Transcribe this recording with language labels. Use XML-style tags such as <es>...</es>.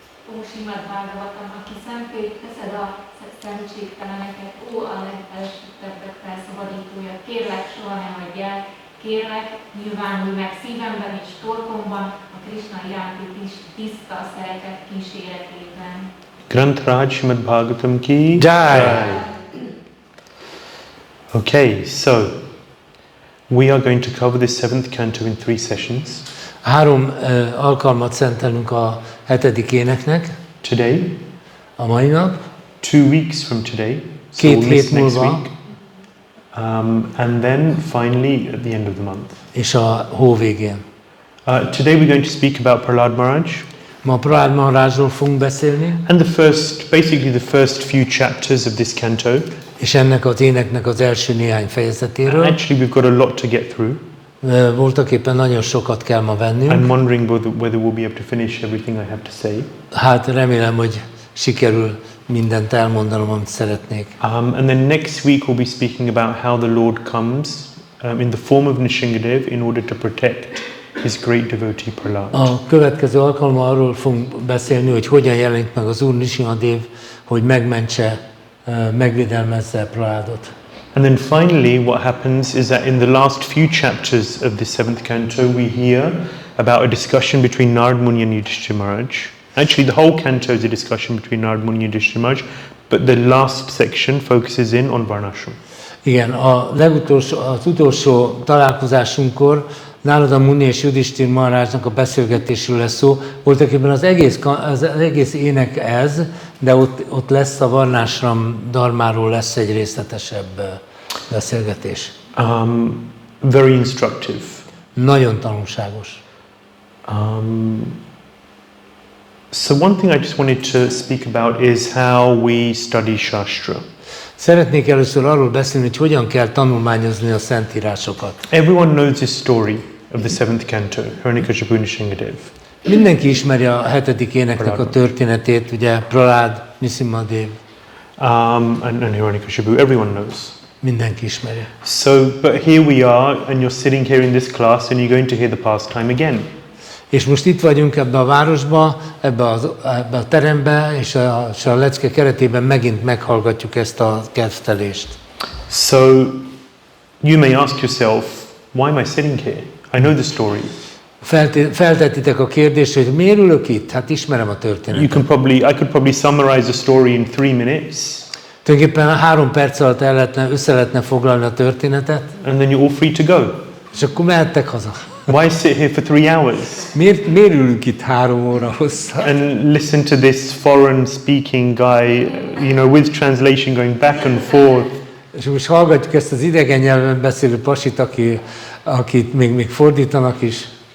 <hu>Ó Śrīmad-Bhāgavatam, aki szentét teszed a szentségteleneket, ó a legfelsőttebbek felszabadítója, kérlek, soha ne hagyj el, kérlek, nyilvánulj meg szívemben és torkomban a Krisna iránti tiszta szeretet kíséretében.</hu> <hi>Granth Śrīmad-Bhāgavatam ki Jai!</hi> <en>Okay, so we are going to cover this 7th canto in 3 sessions.</en> <hu>3 alkalmat szentelünk a 7. éneknek.</hu> <en>Today,</en> <hu>A mai nap,</hu> <en>2 weeks from today, so</en> <hu>2</hu> <en>we'll miss</en> <hu>hét</hu> <en>next</en> <hu>múlva,</hu> <en>week, and then finally at the end of the month.</en> <hu>és a hó végén.</hu> <en>Today we're going to speak about Prahlāda Maharaj</en> <hu>Ma Prahlāda Maharajról fogunk beszélni,</hu> <en>and basically the first few chapters of this canto.</en> <hu>és ennek az éneknek az első néhány fejezetéről.</hu> <en>Actually, we've got a lot to get through.</en> <hu>Voltak éppen nagyon sokat kell ma vennünk.</hu> <en>I'm wondering whether we'll be able to finish everything I have to say.</en> <hu>Hát remélem, hogy sikerül mindent elmondanom, amit szeretnék.</hu> <en>And then next week we'll be speaking about how the Lord comes in the form of Nrsimhadev in order to protect his great devotee Prahlāda.</en> <hu>A következő alkalommal arról fogunk beszélni, hogy hogyan jelenik meg az Úr Nrsimhadev, hogy megmentse, megvédelmezze Prahlādot.</hu> <en>And then finally what happens is that in the last few chapters of this 7th canto we hear about a discussion between Narad Muni and Yudhishthira Maharaj. Actually the whole canto is a discussion between Narad Muni and Yudhishthira Maharaj, but the last section focuses in on Varnashram.</en> <hu>Igen, az utolsó találkozásunkkor Narada Muni és Yudhishthira Maharajnak a beszélgetésről lesz szó. Voltaképpen az egész ének ez, de ott lesz a Varnashram dharmáról lesz egy részletesebb beszélgetés.</hu> <en>Very instructive.</en> <hu>Nagyon tanulságos.</hu> <en>So one thing I just wanted to speak about is how we study Shastra.</en> <hu>Szeretnék először arról beszélni, hogy hogyan kell tanulmányozni a szentírásokat.</hu> <en>Everyone knows this story of the 7th canto, Hiranyakashipu Nishingadev.</en> <hu>Mindenki ismeri a 7. éneknek a történetét, ugye Prahlāda, Nrisimhadev.</hu> <en>And Hiranyakashipu, everyone knows.</en> <hu>Mindenki ismeri.</hu> <en>So, but here we are, and you're sitting here in this class, and you're going to hear the pastime again.</en> <hu>És most itt vagyunk ebbe a városba, ebbe a terembe, és a lecke keretében megint meghallgatjuk ezt a kezdtelést.</hu> <en>So, you may ask yourself, why am I sitting here? I know the story.</en> <hu>Feltettitek a kérdést, hogy miért ülök itt? Hát ismerem a történetet.</hu> <en>I could probably summarize the story in 3 minutes.</en> <hu>Tulajdonképpen 3 perc alatt össze lehetne foglalni a történetet.</hu> <en>And then you're all free to go.</en> <hu>És akkor mehettek haza.</hu> <en>Why sit here for 3 hours?</en> <hu>Miért ülünk itt 3 óra hosszá?</hu> <en>And listen to this foreign speaking guy, with translation going back and forth.</en> <hu>És most hallgatjuk ezt az idegen nyelven beszélő pasit, akit még fordítanak is.</hu>